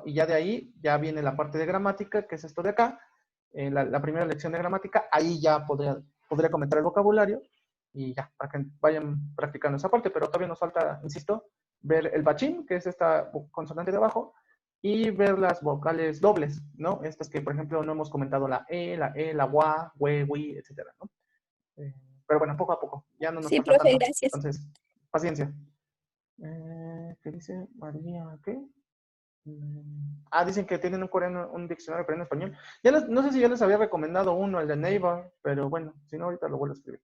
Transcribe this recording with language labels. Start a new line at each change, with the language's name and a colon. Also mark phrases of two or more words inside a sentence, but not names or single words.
Spanish: Y ya de ahí ya viene la parte de gramática, que es esto de acá, la primera lección de gramática, ahí ya podría comentar el vocabulario y ya, para que vayan practicando esa parte, pero todavía nos falta, insisto, ver el pachín, que es esta consonante de abajo, y ver las vocales dobles, ¿no? Estas que, por ejemplo, no hemos comentado la wa, we, wi, etcétera, ¿no? Eh, pero bueno, poco a poco, ya no nos sí, falta profe, tanto. gracias. Entonces, paciencia. ¿Qué dice María? ¿Qué? Dicen que tienen un diccionario coreano español. No sé si ya les había recomendado uno, el de Naver, pero bueno, si no, ahorita lo vuelvo a escribir.